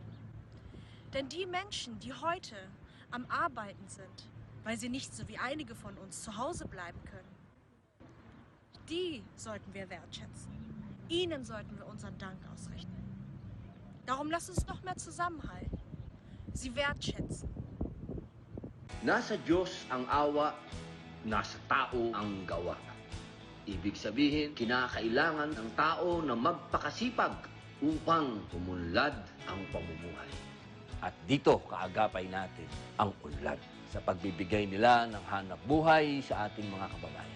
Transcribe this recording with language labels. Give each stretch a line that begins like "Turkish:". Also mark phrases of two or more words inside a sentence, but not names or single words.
German: Denn die Menschen, die heute am Arbeiten sind, weil sie nicht so wie einige von uns zu Hause bleiben können, die sollten wir wertschätzen. Ihnen sollten wir unseren Dank ausrichten. Darum lasst uns noch mehr zusammenhalten. Sie wertschätzen.
Filipino: Nasa Diyos ang awa, nasa tao ang gawa. Ibig sabihin, kinakailangan ng tao na magpakasipag upang umunlad ang pamumuhay. At dito kaagapay natin ang unlad sa pagbibigay nila ng hanap buhay sa ating mga kababayan.